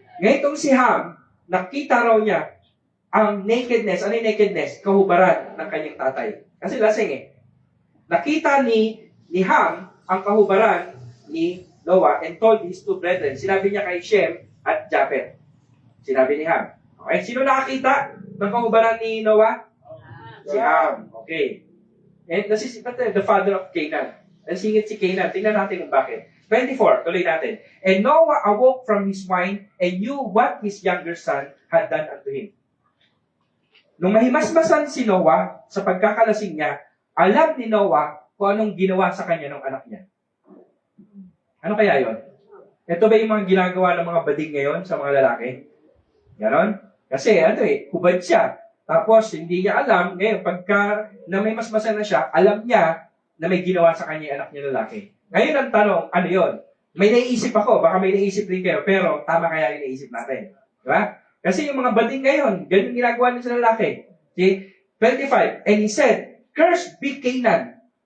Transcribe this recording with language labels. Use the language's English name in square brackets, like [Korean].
[Filipino] Ngayon itong si Ham, nakita raw niya ang nakedness. Ano yung nakedness? Kahubaran ng kanyang tatay. Kasi lasing Nakita ni Ham ang kahubaran ni Noah and told his 2 brethren. Sinabi niya kay Shem at Japheth. Sinabi ni Ham. Okay, sino nakakita ng kahubaran ni Noah? Si Ham. Okay. [English] And this is the father of Canaan. Ang singit si Canaan. Tingnan natin kung bakit. 24, tuloy natin. And Noah awoke from his wine and knew what his younger son had done unto him. [Filipino] Nung mahimasmasan si Noah sa pagkakalasing niya, alam ni Noah kung anong ginawa sa kanya ng anak niya. Ano kaya yon? Ito ba yung mga ginagawa ng mga bading ngayon sa mga lalaki? Ganon? Kasi hubad siya. Tapos hindi niya alam, ngayon pagka na may masmasan na siya, alam niya na may ginawa sa kanya yung anak niya lalaki. Ngayon ang tanong, ano yon? May naiisip ako, baka may naiisip rin kayo, pero tama kaya yung naiisip natin. Diba? Kasi yung mga bading ngayon, ganyan ginagawa nila sa lalaki. [English] See? 25, and he said, Cursed be Canaan.